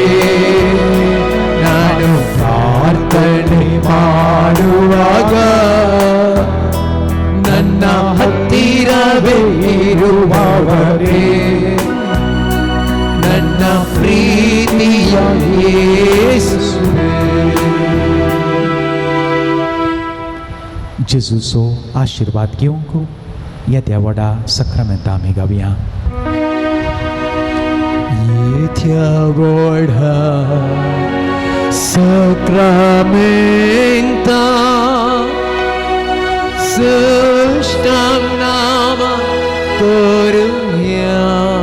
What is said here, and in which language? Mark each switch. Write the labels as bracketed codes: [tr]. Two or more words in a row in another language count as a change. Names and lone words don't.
[kn] ನಾನು ಪ್ರಾರ್ಥನೆ ಮಾಡುವಾಗ ನನ್ನ ಹತ್ತಿರವೇ ಇರುವವರೇ, ನನ್ನ ಪ್ರೀತಿಯ ಯೇಸುವೇ. [kok] जेजूचो आशिर्वाद घेवंक येद्या व्हडा सक्रामेंत आमी गावया. येद्या व्हडा सक्रामेंता सुष्टांग नामा करूया.